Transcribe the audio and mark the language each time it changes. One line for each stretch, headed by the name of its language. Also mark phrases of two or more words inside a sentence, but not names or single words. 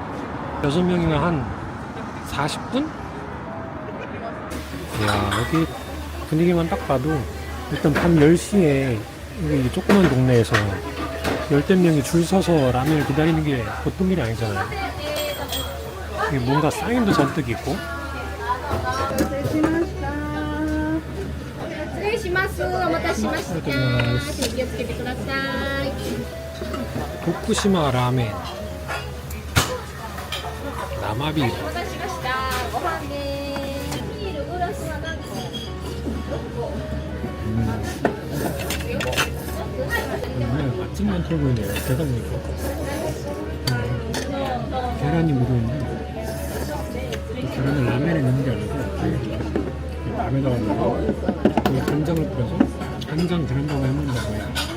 Korean: 6명이면 한 40분? 이야, 여기 분위기만 딱 봐도 일단 밤 10시에 여기 조그만 동네에서 열댓 명이 줄 서서 라면을 기다리는 게 보통 일이 아니잖아요. 이게 뭔가 사인도 잔뜩 있고.
Japanese: 失礼します。お待たせしました。手に気をつけてください。徳島ラーメン生ビール. お待たせしました。ご飯です。ビールグラスは何個
Korean: 맛집만 틀어 보이네요. 계단 보니까 계란이 묻어있는데 계란을 라면에 넣는 게 아니고 라면에다가 넣고 여기 간장을 뿌려서 간장 계란밥을 해먹는다고 해요.